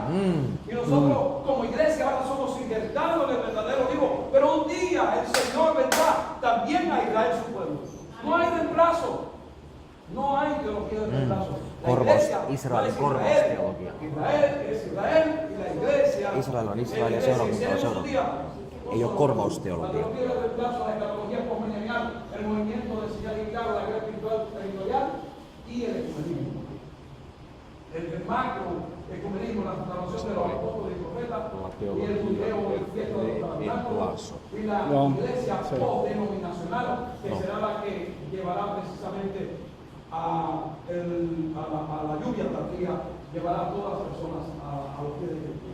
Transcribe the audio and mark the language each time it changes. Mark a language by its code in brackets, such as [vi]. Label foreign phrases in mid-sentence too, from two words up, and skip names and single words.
[es] Y nosotros como iglesia ahora somos injertados en el verdadero vivo. Pero un día el Señor vendrá también a Israel, su pueblo. No hay reemplazo. No hay teología de reemplazo. Israel teología. Israel es Israel y la iglesia. [fi] Israel on Israel seurakunta. Ei ole korvausteologia. [es] La teología de reemplazo, la escatología postmilenial, el movimiento de señal y claro, la guerra espiritual territorial y el ecumenismo. El macro ecumenismo, la salvación de los apóstoles y profetas, y el judeo, el fiesta de los tabernáculos, y la iglesia postdenominacional, que será la que llevará precisamente a la lluvia tardía, llevará a todas las personas a los pies de Cristo.